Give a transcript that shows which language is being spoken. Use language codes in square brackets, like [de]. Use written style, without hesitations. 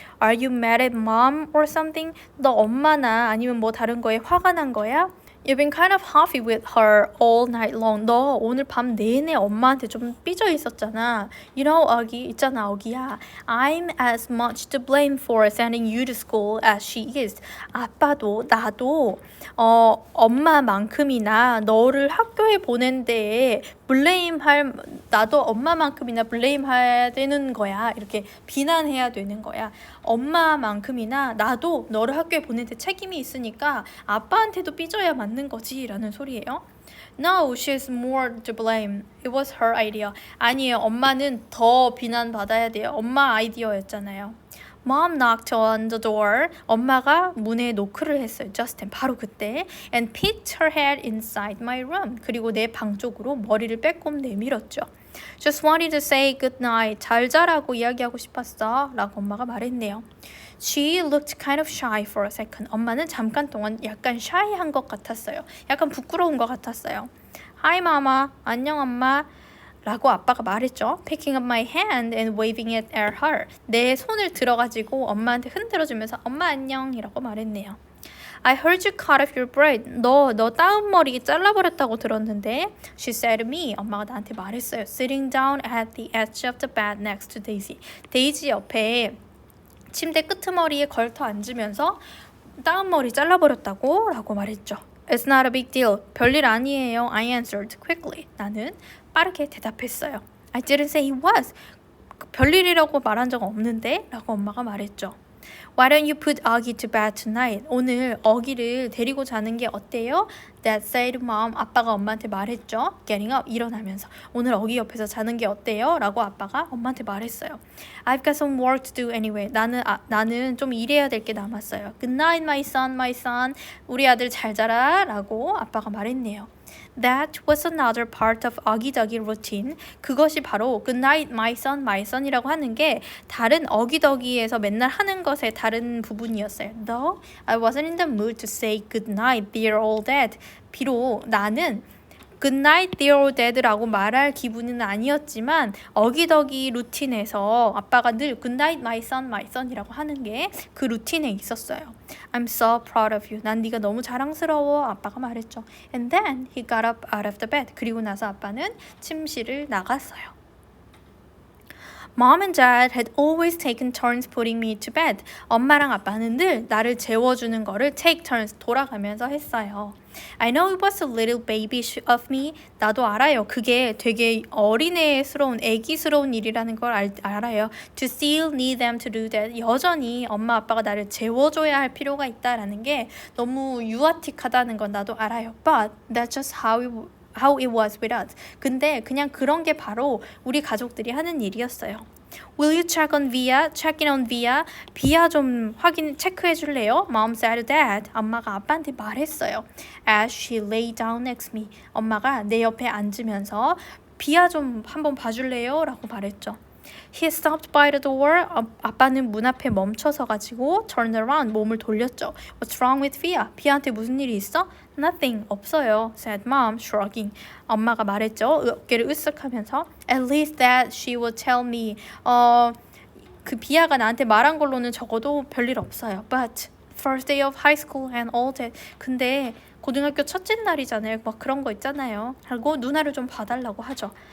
[en] Are you mad at mom or something? [ko] 너 엄마나 아니면 뭐 다른 거에 화가 난 거야? [en] You've been kind of huffy with her all night long. [ko] 너 오늘 밤 내내 엄마한테 좀 삐져 있었잖아. [en] You know, [ko] 어기 있잖아, 어기야. [en] I'm as much to blame for sending you to school as she is. [ko] 아빠도 나도 엄마만큼이나 너를 학교에 보낸 데에 나도 엄마만큼이나 블레임해야 되는 거야. 이렇게 비난해야 되는 거야. 엄마만큼이나 나도 너를 학교에 보낸 데 책임이 있으니까 아빠한테도 삐져야 맞는 거지 라는 소리예요. [en] No, she's more to blame. It was her idea. [ko] 아니에요. 엄마는 더 비난받아야 돼요. 엄마 아이디어였잖아요. [en] Mom knocked on the door. [ko] 엄마가 문에 노크를 했어요. [en] Just then, [ko] 바로 그때. [en] And peeked her head inside my room. [ko] 그리고 내 방 쪽으로 머리를 빼꼼 내밀었죠. [en] Just wanted to say good night. [ko] 잘 자라고 이야기하고 싶었어. 라고 엄마가 말했네요. [en] She looked kind of shy for a second. [ko] 엄마는 잠깐 동안 약간 shy한 것 같았어요. 약간 부끄러운 것 같았어요. [en] Hi, mama. [ko] 안녕, 엄마. 라고 아빠가 말했죠. [en] Picking up my hand and waving it at her. [ko] 내 손을 들어가지고 엄마한테 흔들어주면서 엄마 안녕이라고 말했네요. [en] I heard you cut off your braid. [ko] 너 다운 머리 잘라버렸다고 들었는데. [en] She said to me. [ko] 엄마가 나한테 말했어요. [en] Sitting down at the edge of the bed next to Daisy. [ko] 데이지 옆에 침대 끄트머리에 걸터 앉으면서 다운 머리 잘라버렸다고 라고 말했죠. [en] It's not a big deal. [ko] 별일 아니에요. [en] I answered quickly. [ko] 나는 빠르게 대답했어요. [en] I didn't say it was. [ko] 별일이라고 말한 적 없는데? 라고 엄마가 말했죠. [en] Why don't you put Augie to bed tonight? [ko] 오늘 어기를 데리고 자는 게 어때요? [en] Dad said mom. [ko] 아빠가 엄마한테 말했죠. [en] Getting up. [ko] 일어나면서. 오늘 어기 옆에서 자는 게 어때요? 라고 아빠가 엄마한테 말했어요. [en] I've got some work to do anyway. [ko] 나는 좀 일해야 될 게 남았어요. [en] Good night, my son, my son. [ko] 우리 아들 잘 자라. 라고 아빠가 말했네요. [en] That was another part of 어기더기 routine. [ko] 그것이 바로 [en] good night, my son, my son [ko] 이라고 하는 게 다른 어기더기에서 맨날 하는 것의 다른 부분이었어요. [en] Though I wasn't in the mood to say good night, dear old dad. [ko] 비록 나는 [en] good night, dear old dad [ko] 라고 말할 기분은 아니었지만 어기더기 루틴에서 아빠가 늘 [en] good night, my son [ko] 이라고 하는 게 그 루틴에 있었어요. [en] I'm so proud of you. [ko] 난 네가 너무 자랑스러워. 아빠가 말했죠. [en] And then he got up out of the bed. [ko] 그리고 나서 아빠는 침실을 나갔어요. [en] Mom and Dad had always taken turns putting me to bed. [ko] 엄마랑 아빠는 늘 나를 재워주는 거를 take turns 돌아가면서 했어요. [en] I know it was a little babyish of me. [ko] 나도 알아요. 그게 되게 어린애스러운, 애기스러운 일이라는 걸 알아요. [en] To still need them to do that. [ko] 여전히 엄마 아빠가 나를 재워줘야 할 필요가 있다라는 게 너무 유아틱하다는 건 나도 알아요. [en] But that's just how it was with us. [ko] 근데 그냥 그런 게 바로 우리 가족들이 하는 일이었어요. [en] Will you check in on Via? [ko] 비아 좀 체크해 줄래요? [en] Mom said that. [ko] 엄마가 아빠한테 말했어요. [en] As she lay down next to me. [ko] 엄마가 내 옆에 앉으면서 비아 좀 한번 봐줄래요? 라고 말했죠. [en] He stopped by the door. [ko] 아빠는 문 앞에 멈춰서 가지고 [en] turned around. [ko] 몸을 돌렸죠. [en] What's wrong with Via? [ko] 비아한테 무슨 일이 있어? [en] Nothing. [ko] 없어요. [en] said mom, shrugging. [ko] 엄마가 말했죠. 어깨를 으쓱하면서 [en] At least that she would tell me. [ko] 그 비아가 나한테 말한 걸로는 적어도 별일 없어요. [en] But first day of high school and all that. [ko] 근데 고등학교 첫째 날이잖아요. 막 그런 거 있잖아요. 하고 누나를 좀 봐달라고 하죠.